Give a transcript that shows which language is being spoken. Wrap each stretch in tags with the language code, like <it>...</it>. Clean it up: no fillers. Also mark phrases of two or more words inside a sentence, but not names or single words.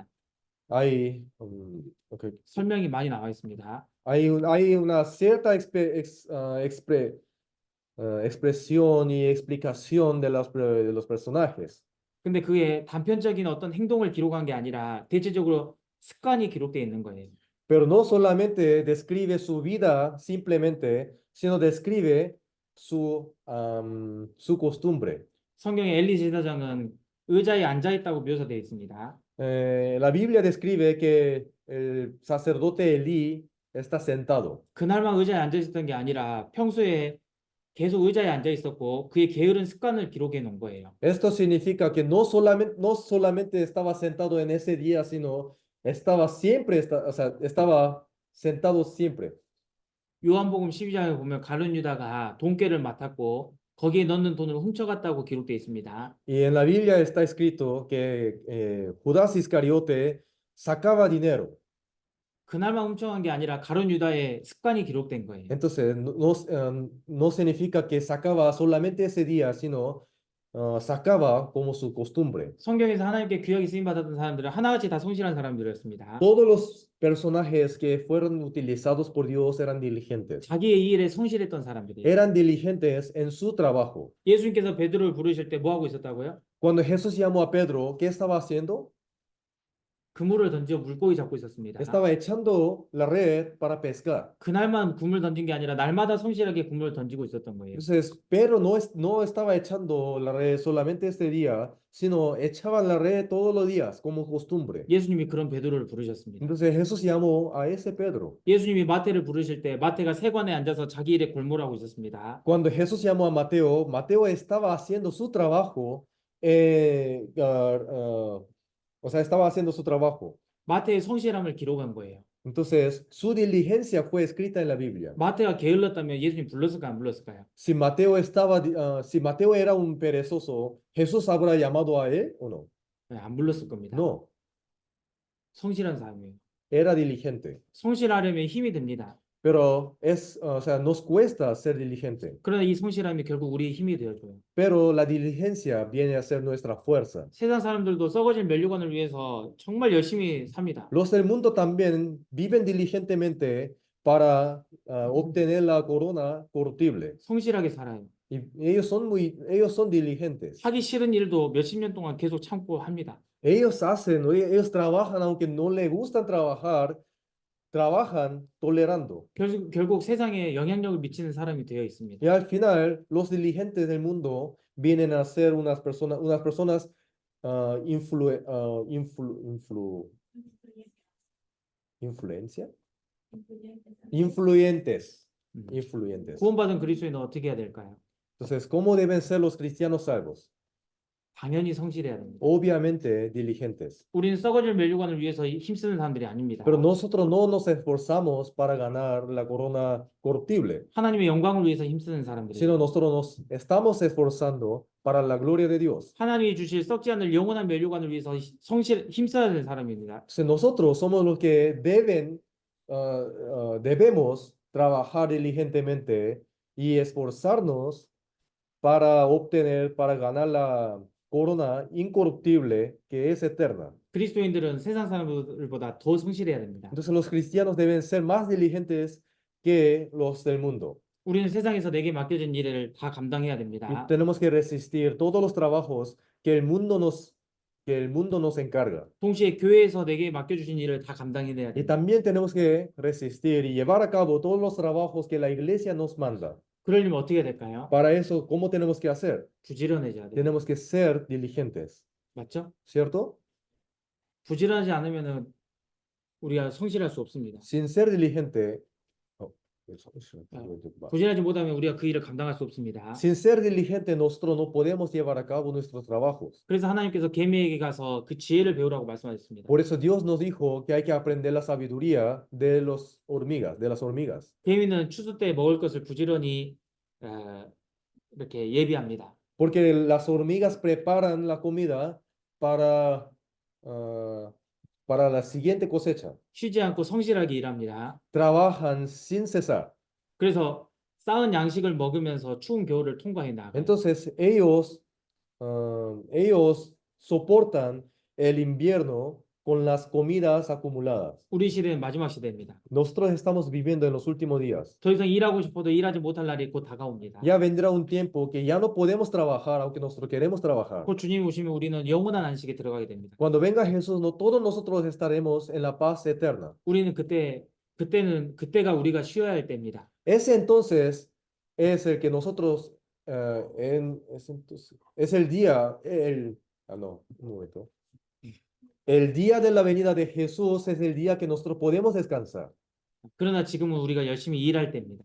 <es>Hay, okay.</es> <ko>설명이 많이 나와 있습니다.</ko> <es>Hay una cierta expresión y explicación de los personajes.</es> <ko>근데 그게 단편적인 어떤 행동을 기록한 게 아니라 대체적으로 습관이 기록되어 있는 거예요.</ko> <es>Pero no solamente describe su vida simplemente, sino describe su costumbre.</es> <ko>성경의 엘리 제사장은 의자에 앉아 있다고 묘사되어 있습니다.</ko> <es>La Biblia describe que el sacerdote Elí está sentado.</es> <ko>그날만 의자에 앉아 있었던 게 아니라 평소에 계속 의자에 앉아 있었고 그의 게으른 습관을 기록해 놓은 거예요.</ko> <es>Esto significa que no solamente estaba sentado en ese día, sino estaba siempre, estaba sentado siempre.</es> <ko>요한복음 12장에 보면 가룟 유다가 돈깨를 맡았고 거기에 넣는 돈을 훔쳐갔다고 기록되어 있습니다.</ko> <es>Y en la Biblia está escrito que Judas Iscariote sacaba dinero.</es> <ko>그날만 훔쳐간 게 아니라 가룟 유다의 습관이 기록된 거예요.</ko> <es>Entonces, no significa que sacaba solamente ese día, sino sacaba como su costumbre.</es> <ko>성경에서 하나님께 귀하게 쓰임 받았던 사람들은 하나같이 다 성실한 사람들이었습니다.</ko> <es>Todos los personajes que fueron utilizados por Dios eran diligentes.</es> <ko>자기의 이 일에 성실했던 사람들이에요.</ko> <es>Eran diligentes en su trabajo.</es> <ko>예수님께서 베드로를 부르실 때 뭐 하고 있었다고요?</ko> <es>Cuando Jesús llamó a Pedro, ¿qué estaba haciendo?</es> <ko>그물을 던져 물고기 잡고 있었습니다.</ko> <es>Estaba echando la red para pescar.</es> <ko>그날만 그물 던진 게 아니라 날마다 성실하게 그물을 던지고 있었던 거예요.</ko> <es>Entonces, Pedro no estaba echando la red solamente este día, sino echaba la red todos los días como costumbre.</es> <ko>예수님이 그런 베드로를 부르셨습니다.</ko> <es>Entonces Jesús llamó a ese Pedro.</es> <ko>예수님이 마태를 부르실 때 마태가 세관에 앉아서 자기 일에 골몰하고 있었습니다.</ko> <es>Cuando Jesús llamó a Mateo, Mateo estaba haciendo su trabajo, o sea, estaba haciendo su trabajo.</es> <ko>마태의 성실함을 기록한 거예요.</ko> <es>Entonces, su diligencia fue escrita en la Biblia.</es> <ko>마태가 게을렀다면 예수님 불렀을까 안 불렀을까요?</ko> <es>Si Mateo era un perezoso, ¿Jesús habrá llamado a él o no?</es> <ko>네, 안 불렀을 겁니다.</ko> <es>No,</es> <ko>성실한 사람이에요.</ko> <es>era diligente.</es> <ko>성실하려면 힘이 듭니다.</ko> <es>pero o sea, nos cuesta ser diligente.</es> <ko>그러나 이 성실함이 결국 우리의 힘이 되어줘요.</ko> <es>Pero la diligencia viene a ser nuestra fuerza.</es> <ko>세상 사람들도 썩어질 면류관을 위해서 정말 열심히 삽니다.</ko> <es>Los del mundo también viven diligentemente para obtener la corona corruptible.</es> <ko>성실하게 살아요.</ko> <es>Y ellos son diligentes.</es> <ko>하기 싫은 일도 몇십 년 동안 계속 참고 합니다.</ko> <es>Ellos trabajan aunque no les gustan trabajar, trabajan tolerando.</es> <ko>결국 세상에 영향력을 미치는 사람이 되어 있습니다.</ko> <es>Y al final, los diligentes del mundo vienen a ser unas personas influencia, influyentes, influyentes.</es> <ko>구원받은 그리스도인은 어떻게 해야 될까요?</ko> <es>Entonces, ¿cómo deben ser los cristianos salvos?</es> <ko>당연히 성실해야 됩니다.</ko> <es>Obviamente diligentes.</es> <ko>우리는 썩어질 면류관을 위해서 힘쓰는 사람들이 아닙니다.</ko> <es>Pero nosotros no nos esforzamos para ganar la corona corruptible,</es> <ko>하나님의 영광을 위해서 힘쓰는 사람들이.</ko> <es>sino nosotros nos estamos esforzando para la gloria de Dios.</es> <ko>하나님이 주실 썩지 않을 영원한 면류관을 위해서 힘써야 되는 사람입니다.</ko> <es>Entonces, nosotros somos los que debemos trabajar diligentemente y esforzarnos para ganar la corona incorruptible que es eterna.</es> <ko>그리스도인들은 세상 사람들보다 더 성실해야 됩니다.</ko> <es>Entonces los cristianos deben ser más diligentes que los del mundo.</es> <ko>우리는 세상에서 내게 맡겨진 일을 다 감당해야</ko> <es>Y</es> <ko>됩니다.</ko> <es>tenemos que resistir todos los trabajos que el mundo nos encarga.</es> <ko>동시에 교회에서 내게 맡겨주신 일을 다 감당해야</ko> <es>Y</es> <ko>됩니다.</ko> <es>también tenemos que resistir y llevar a cabo todos los trabajos que la iglesia nos manda.</es> <ko>그러려면 어떻게 해야 될까요?</ko> <es>Para eso, ¿cómo tenemos que hacer?</es> <ko>부지런해져야 돼요.</ko> <es>Tenemos que ser diligentes,</es> <ko>맞죠?</ko> <es>¿cierto?</es> <ko>부지런하지 않으면은 우리가 성실할 수 없습니다.</ko> <es>Sin ser diligente,</es> <ko>부지런하지 못하면 우리가 그 일을 감당할 수 없습니다.</ko> <es>sin ser diligente, nosotros no podemos llevar a cabo nuestros trabajos.</es> <ko>그래서 하나님께서 개미에게 가서 그 지혜를 배우라고 말씀하셨습니다.</ko> <es>Por eso Dios nos dijo que hay que aprender la sabiduría de las hormigas.</es> <ko>개미는 추수 때 먹을 것을 부지런히 이렇게 예비합니다.</ko> <es>Porque las hormigas preparan la comida para la siguiente cosecha.</es> <ko>쉬지 않고 성실하게 일합니다.</ko> <es>Trabajan sin cesar.</es> <ko>그래서 쌓은 양식을 먹으면서 추운 겨울을 통과해 나가요.</ko> <es>Entonces ellos soportan el invierno con las comidas acumuladas.</es> <ko>우리 시대는 마지막 시대입니다.</ko> <es>Nosotros estamos viviendo en los últimos días.</es> <ko>더 이상 일하고 싶어도 일하지 못할 날이 곧 다가옵니다.</ko> <es>Ya vendrá un tiempo que ya no podemos trabajar aunque nosotros queremos trabajar.</es> <ko>곧 주님이 오시면 우리는 영원한 안식에 들어가게 됩니다.</ko> <es>Cuando venga Jesús, no todos nosotros estaremos en la paz eterna.</es> <ko>우리는 그때가 우리가 쉬어야 할 때입니다.</ko> <es>Ese entonces es el que nosotros es el día un momento. El día de la venida de Jesús es el día que nosotros podemos descansar.</es> <ko>그러나 지금은 우리가 열심히 일할 때입니다.</ko>